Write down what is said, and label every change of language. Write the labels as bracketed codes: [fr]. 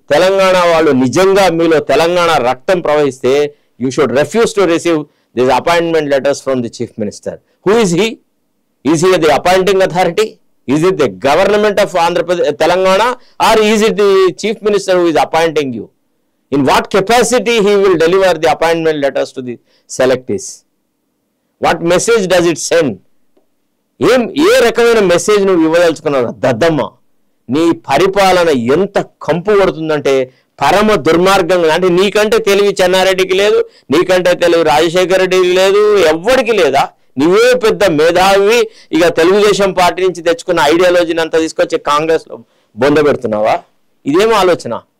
[te] తెలంగాణ వాళ్ళు నిజంగా మీలో తెలంగాణ రక్తం ప్రవహిస్తే [en] You should refuse to receive this appointment letters from the chief minister. Who is he? Is he the appointing authority? Is it the government of Andhra Pradesh Telangana are is it the chief minister who is appointing you? In what capacity he will deliver the appointment letters to the selectees? What message does it send? [te] ఏ రకమైన message నువ్వు ఇవ్వదలుచుకున్నావు? దద్దమ్మ, నీ పరిపాలన ఎంత కంపు కొడుతుందంటే పరమ దుర్మార్గంగా. అంటే నీకంటే తెలివి చెన్నారెడ్డికి లేదు, నీకంటే తెలివి రాజశేఖర రెడ్డికి లేదు, ఎవ్వడికి లేదా? నువ్వే పెద్ద మేధావి. ఇక తెలుగుదేశం పార్టీ నుంచి తెచ్చుకున్న ఐడియాలజీని అంతా తీసుకొచ్చి కాంగ్రెస్లో బొంద పెడుతున్నావా? ఇదేం ఆలోచన?